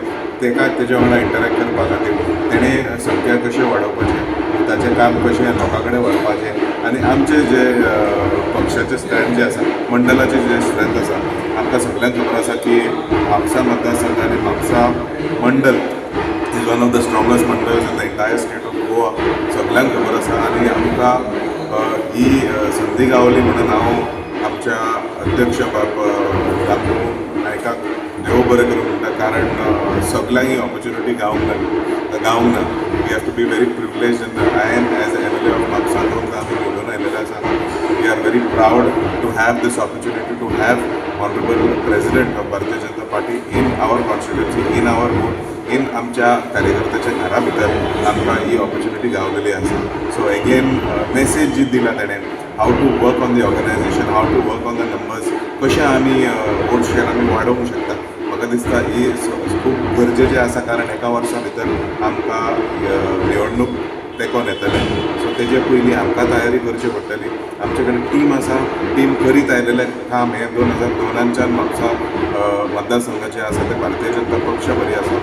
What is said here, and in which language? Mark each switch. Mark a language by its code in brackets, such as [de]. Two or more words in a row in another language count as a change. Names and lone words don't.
[kok] तेच्या वांगडा इंटरेक्ट करपा खातीर तेणें संख्या कशें वाडोवपाचें, ताचें काम कशें लोकां कडेन व्हरपाचें आनी आमचे जे पक्षाचे स्ट्रेंथ जे आसा, मंडलाचे जे स्ट्रेंथ आसा, आमकां सगळ्यांक खबर आसा की म्हापसा मतदारसंघ आनी म्हापसा मंडल [en] is one of the strongest mandals in the entire state of Goa. [kok] सगळ्यांक खबर आसा आनी आमकां ही संदी गावली म्हणून हांव आमच्या अध्यक्ष रामू नायकाक देव बरें करूं म्हणटा। कारण सगळ्यांक ही ऑपॉर्च्युनिटी गावूंक ना। [en] we have to be very privileged in the I am as MLA of Mapusa [kok] दोनदा आमी निवडून आयिल्ले आसा। [en] we are very proud to have this opportunity to have honourable president of Bharatiya Janata Party in our constituency, in our booth, in [kok] आमच्या कार्यकर्त्याच्या घरा भितर आमकां ही ऑपॉर्च्युनिटी गावलेली आसा। [en] so again message [kok] जी दिला तेणें, [en] have to work on the organisation, have to work on the numbers, [kok] कशें आमी [en] vote share [kok] आमी वाडोवंक शकता। म्हाका दिसता ही खूब गरजेचें आसा, कारण एका वर्सा भितर आमकां निवडणूक तेंकोन येतलें। सो तेजे पयलीं आमकां तयारी करची पडटली। आमचे कडेन टीम आसा, टीम करीत आयलेलें काम हें 2002च्यान म्हापसा मतदारसंघाचें आसा तें भारतीय जनता पक्ष बरी आसा।